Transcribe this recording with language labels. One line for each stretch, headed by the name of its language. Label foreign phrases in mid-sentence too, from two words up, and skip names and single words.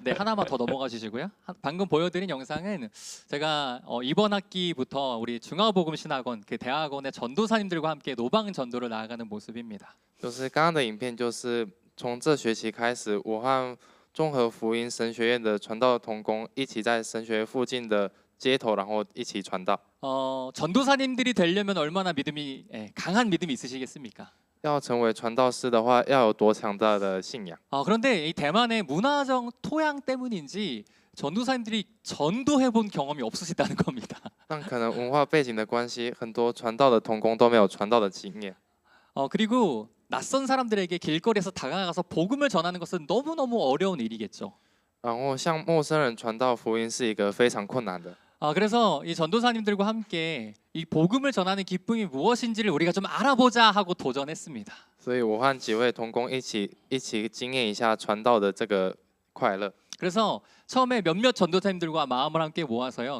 Korean: 네, 하나만 더 넘어가 주시고요. 방금 보여드린 영상은 제가 이번 학기부터 우리 중화복음신학원 그 대학원의 전도사님들과 함께 노방 전도를 나아가는 모습입니다.
Chinese: 就是刚刚的影片，就是从这学期开始，我和综合福音神学院的传道同工一起在神学附近的街头，然后一起传道。
Korean: 전도사님들이 되려면 얼마나 강한 믿음이 있으시겠습니까?
Chinese: 要成为传道士的话，要有多强大的信仰？
Korean: 그런데 이 대만의 문화적 토양 때문인지 전도사님들이 전도해본 경험이 없으시다는 겁니다.
Chinese: 但可能文化背景的关系，很多传道的同工都没有传道的经验。
Korean: 그리고 낯선 사람들에게 길거리에서 다가가서 복음을 전하는 것은 너무너무 어려운 일이겠죠.
Chinese: 然后向陌生人传道福音是一个非常困难的。
Korean: 그래서 이 전도사님들과 함께 이 복음을 전하는 기쁨이 무엇인지를 우리가 좀 알아보자 하고 도전했습니다.
Chinese: 所以我和几位同工一起经验一下传道的这个快乐。
Korean: 그래서 처음에 몇몇 전도사님들과 마음을 함께 모아서요.